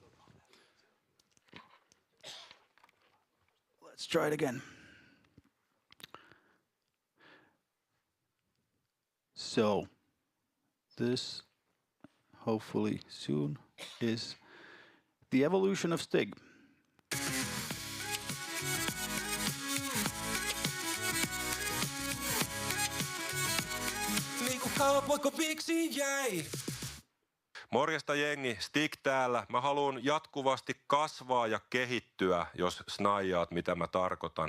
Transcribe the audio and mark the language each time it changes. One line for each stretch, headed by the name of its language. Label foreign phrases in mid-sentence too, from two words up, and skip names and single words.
English: Let's try it again. So, this hopefully soon is the evolution of Stig.
Finnish: Niinku kaupoiko miksi jäi? Morjesta jengi, Stig täällä. Mä haluan jatkuvasti kasvaa ja kehittyä, jos snaijaat mitä mä tarkoitan.